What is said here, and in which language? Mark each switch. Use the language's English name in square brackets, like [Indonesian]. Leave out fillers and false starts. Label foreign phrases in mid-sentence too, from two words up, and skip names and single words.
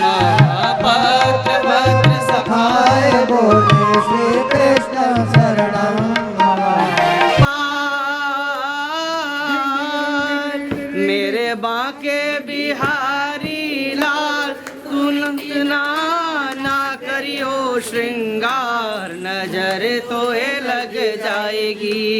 [Hindi] पत्र पत्र सखाए बोले [Sanskrit] श्री कृष्ण शरणं मम। [Hindi] मेरे बांके बिहारी लाल तुम ना करियो श्रृंगार नजर तो लग जाएगी